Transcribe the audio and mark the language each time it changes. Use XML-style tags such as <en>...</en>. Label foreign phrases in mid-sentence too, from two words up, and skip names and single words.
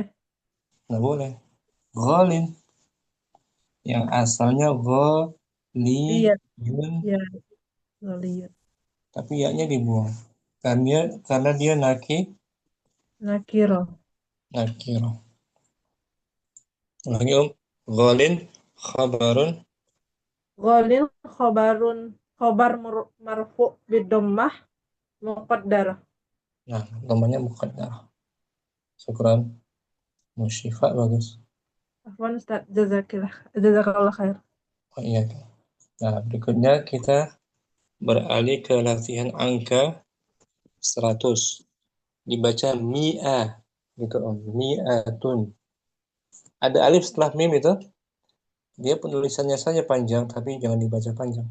<id>Nggak boleh. Golin. Yang asalnya Lihat. goliyun. Ya, lihat. Tapi ya-nya dibuang. Karena dia Nakiro. nakiro. Lagi Om.</id> <ar>غال خبر. وال خبر خبر مرفوع بضمة مقدرة.</ar> <id>Nah, namanya muqaddar. Syukran. Musyifa bagus.</id> <ar>عفوا أستاذ جزاك الله خير.</ar> <id>Oh, iya. Nah, berikutnya kita beralih ke latihan angka 100. Dibaca mi'ah. Gitu Om. Mi'atun. Ada alif setelah mim itu. Dia penulisannya saja panjang, tapi jangan dibaca panjang.</id>